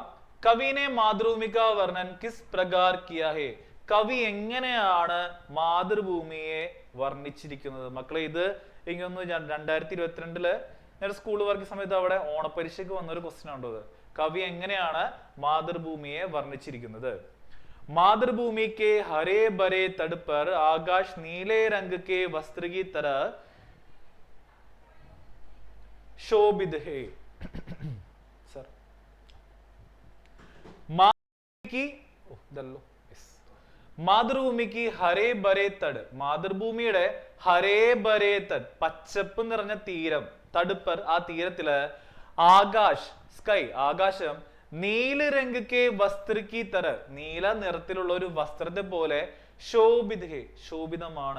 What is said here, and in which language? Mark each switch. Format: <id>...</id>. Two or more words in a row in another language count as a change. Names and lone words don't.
<hi>कवि ने मातृभूमि का वर्णन किस प्रकार किया है,</hi> <ml>കവി എങ്ങനെയാണ് മാതൃഭൂമിയെ വർണ്ണിച്ചിരിക്കുന്നത്? മക്കളെ ഇത് എനിക്കൊന്ന് 2022 ഞാൻ സ്കൂൾ വർക്ക് സമയത്ത് അവിടെ ഓണപരീക്ഷയ്ക്ക് വന്നൊരു ക്വസ്റ്റ്യൻ ഉണ്ടോ അത്. കവി എങ്ങനെയാണ് മാതൃഭൂമിയെ വർണ്ണിച്ചിരിക്കുന്നത്?</ml> <hi>मातृभूमि के हरे भरे तट पर आकाश नीले रंग के वस्त्र की तरह शोभित है. सर മാതൃഭൂമി की हरे भरे तट,</hi> <ml>മാതൃഭൂമിയുടെ</ml> <hi>हरे भरे तट,</hi> <ml>പച്ചപ്പ് നിറഞ്ഞ തീരം. തടുപ്പർ, ആ തീരത്തില് ആകാശ് സ്കൈ, ആകാശം</ml> <hi>नीले रंग के वस्त्र की तरह,</hi> <ml>നീല നിറത്തിലുള്ള ഒരു വസ്ത്രത്തെ പോലെ ശോഭിത, ശോഭിതമാണ്.</ml>